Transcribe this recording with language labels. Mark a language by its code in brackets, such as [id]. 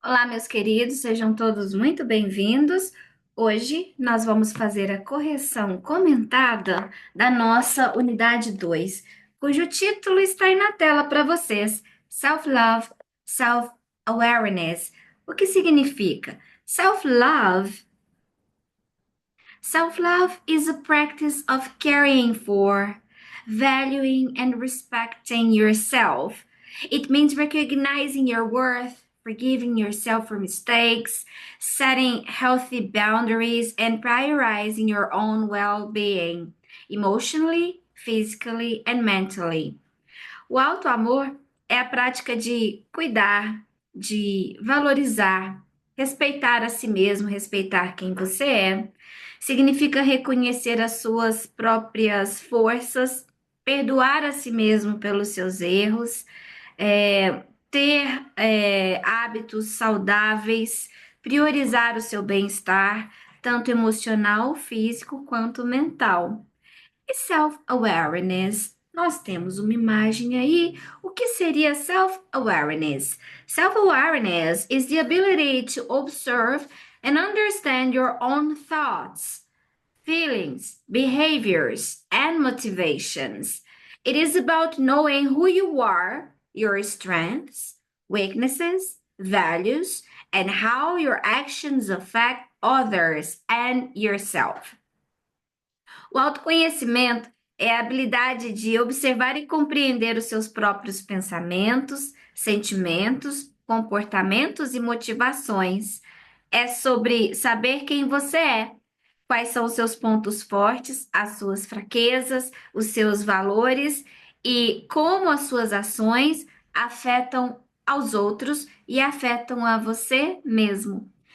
[pt] Olá, meus queridos, sejam todos muito bem-vindos. Hoje nós vamos fazer a correção comentada da nossa unidade 2, cujo título está aí na tela para vocês: Self-Love, Self-Awareness. O que significa? Self-love. [en] Self-love is a practice of caring for, valuing, and respecting yourself. It means recognizing your worth, forgiving yourself for mistakes, setting healthy boundaries, and prioritizing your own well being, emotionally, physically, and mentally. [pt] O auto-amor é a prática de cuidar, de valorizar, respeitar a si mesmo, respeitar quem você é. Significa reconhecer as suas próprias forças, perdoar a si mesmo pelos seus erros, ter hábitos saudáveis, priorizar o seu bem-estar, tanto emocional, físico quanto mental. E self-awareness? Nós temos uma imagem aí. O que seria self-awareness? [en] Self-awareness is the ability to observe and understand your own thoughts, feelings, behaviors, and motivations. It is about knowing who you are, your strengths, weaknesses, values, and how your actions affect others and yourself. [pt] O autoconhecimento é a habilidade de observar e compreender os seus próprios pensamentos, sentimentos, comportamentos e motivações. É sobre saber quem você é, quais são os seus pontos fortes, as suas fraquezas, os seus valores e como as suas ações afetam aos outros e afetam a você mesmo.